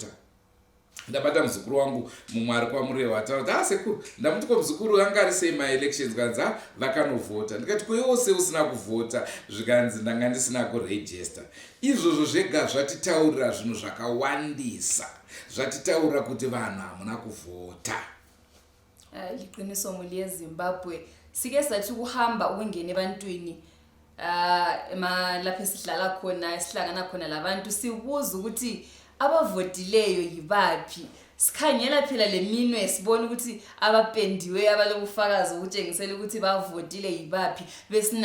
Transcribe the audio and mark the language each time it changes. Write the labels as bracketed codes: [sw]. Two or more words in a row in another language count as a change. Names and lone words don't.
[sn] Ndabata muzukuru wangu mumwe ari kwamureva ataura kuti sekuru ndamuti ko muzukuru anga ari sei maelections kanzi vakanovhota. Ndikati ko iwo sei usina kuvhota? Zvikanzi ndanga ndisina kurejista. Izvozvo zvega zvatitaurira zvinhu zvakawandisa, zvatitaurira kuti vanhu hamuna kuvhota. [nd] Liqiniso muri yeZimbabwe sike sathi kuhamba ukungena ebantwini lapho esihlala khona esihlangana khona labantu sibuza ukuthi abavotileyo yibaphi. Sikhangela phela leminwe sibona ukuthi abapendiwe abalobufakazi ukutshengisela ukuthi bavotile yibaphi.